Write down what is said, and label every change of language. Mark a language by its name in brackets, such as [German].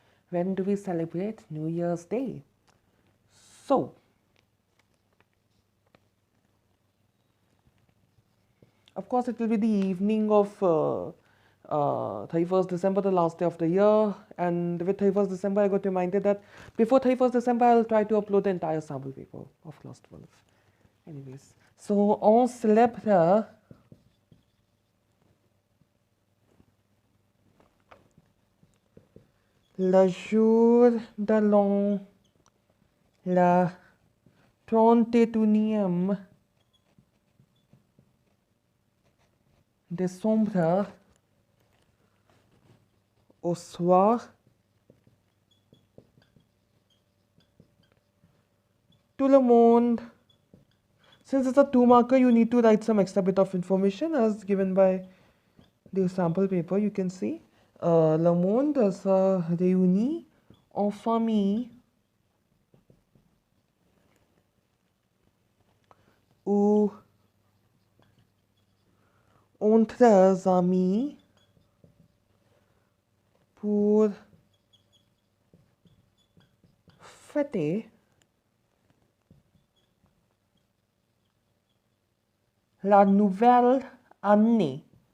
[English] When do we celebrate New Year's Day? So, of course, it will be the evening of 31st December, the last day of the year. And with 31st December, I got reminded that before 31st December, I'll try to upload the entire sample paper of class 12. Anyways, so [French] on célèbre le jour de l'an, le 31e décembre au soir, tout le monde. [English] Since it's a 2-marker, you need to write some extra bit of information as given by the sample paper. You can see [French] le monde se réunit en famille ou entre amis pour fêter la nouvelle année.